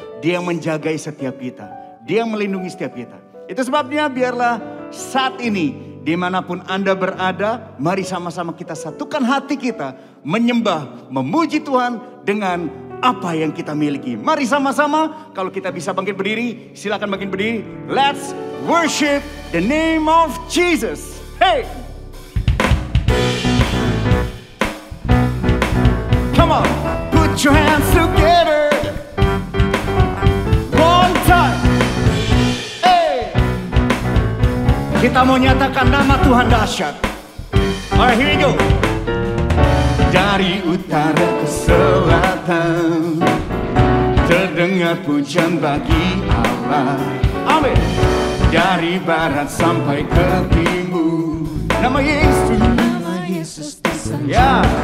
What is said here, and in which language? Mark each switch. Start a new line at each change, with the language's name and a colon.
Indonesian: Dia menjagai setiap kita. Dia melindungi setiap kita. Itu sebabnya biarlah saat ini dimanapun Anda berada, mari sama-sama kita satukan hati kita menyembah, memuji Tuhan dengan apa yang kita miliki. Mari sama-sama, kalau kita bisa bangkit berdiri, silakan bangkit berdiri.
English: Let's worship the name of Jesus. Hey! Come on, put your hands together. One time.
Indonesian: Kita mau nyatakan nama Tuhan dahsyat.
English: Alright, here we go.
Indonesian: Dari utara ke selatan terdengar pujian bagi Allah. Amin. Dari barat sampai ke timur, nama Yesus. Ya.